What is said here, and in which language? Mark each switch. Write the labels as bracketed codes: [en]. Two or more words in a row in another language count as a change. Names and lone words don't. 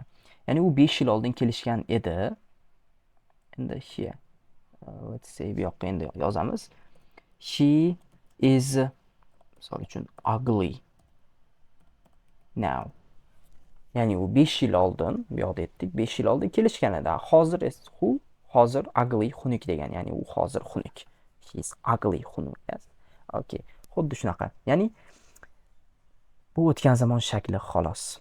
[uz] Ya'ni u 5 yil oldin kelishgan edi. Endi [en] here, let's say [uz] bu yoqqa endi yozamiz. [en] She is, [uz] misol uchun, [en] ugly now. [uz] Ya'ni u 5 yil oldin, bu yoqda aytdik, 5 yil oldin kelishgan edi. Hozir ugly, xunuk degani. Ya'ni u hozir xunuk. [en] He is ugly, [uz] xunuk. [en] Yes. Okay. [uz] Xuddi shunaqa. Ya'ni bu o'tgan zamon shakli xolos.